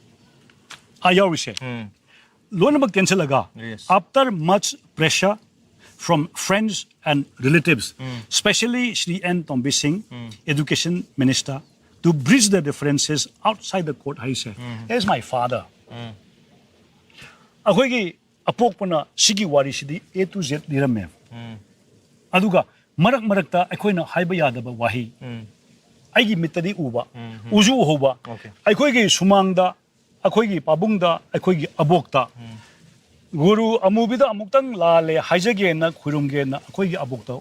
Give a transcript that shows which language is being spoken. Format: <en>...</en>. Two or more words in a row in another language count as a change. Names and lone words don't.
<mni>yauri se Lonabak Tensilaga,</mni> <en>after much pressure from friends and relatives, especially Shri N. Tombi Singh, Education Minister, to bridge the differences outside the court. I say, here's my father.</en> <mni>Ahogi apokpana sigi wari sidi A to Z lirame. Aduga marak marakta akoina haiba yadaba wahi. Aigi mitadi uba, uju hoba. Akoigi sumangda, akoigi pabungda, akoigi abokta. Guru amubida amuktang lale haijage na khurumge na akoigi abokta.</mni>